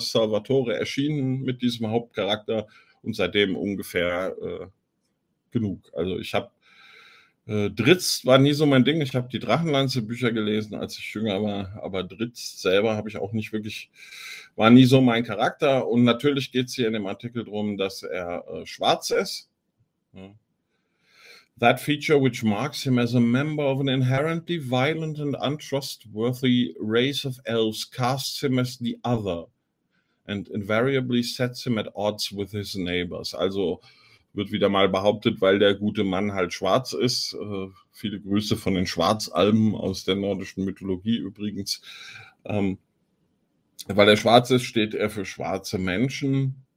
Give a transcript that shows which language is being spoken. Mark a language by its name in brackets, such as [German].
[German] Salvatore erschienen mit diesem Hauptcharakter und seitdem ungefähr genug. Also ich habe Drizzt war nie so mein Ding. Ich habe die Drachenlanze-Bücher gelesen, als ich jünger war. Aber Drizzt selber habe ich auch nicht wirklich, war nie so mein Charakter. Und natürlich geht es hier in dem Artikel darum, dass er schwarz ist. [English] That feature which marks him as a member of an inherently violent and untrustworthy race of elves casts him as the other and invariably sets him at odds with his neighbors. [German] Also wird wieder mal behauptet, weil der gute Mann halt schwarz ist. Viele Grüße von den Schwarzalben aus der nordischen Mythologie übrigens. Weil er schwarz ist, steht er für schwarze Menschen.